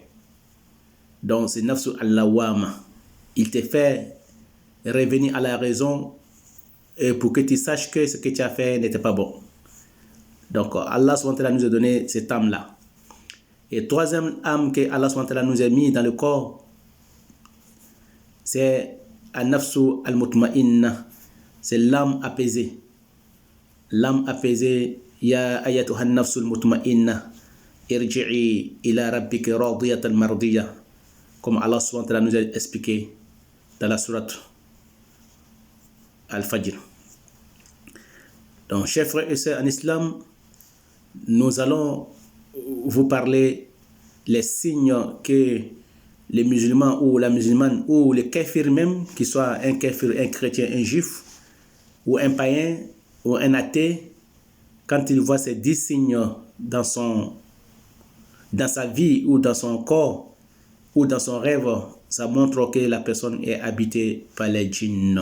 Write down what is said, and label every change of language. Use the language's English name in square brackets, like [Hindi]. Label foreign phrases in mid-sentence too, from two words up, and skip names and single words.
[French] Donc c'est [Arabic] نفس اللوامة. [French] Il te fait revenir à la raison et pour que tu saches que ce que tu as fait n'était pas bon. Donc Allah SWT nous a donné cette âme-là. Et 3e âme que Allah SWT nous a mis dans le corps, c'est [Arabic] النفس المطمئنة. [French] C'est l'âme apaisée. L'âme apaisée, [Arabic] يا أيتها النفس المطمئنة ارجعي إلى ربك راضية مرضية [French] comme Allah [Arabic] سبحانه وتعالى [French] nous a expliqué dans la sourate Al-Fajr. Donc, chers frères et sœurs en islam, nous allons vous parler les signes que les musulmans ou la musulmane ou le kafir même, qu'il soit un kafir, un chrétien, un juif ou un païen ou un athée, quand il voit ces 10 signes dans sa vie ou dans son corps ou dans son rêve, ça montre que la personne est habitée par les djinns.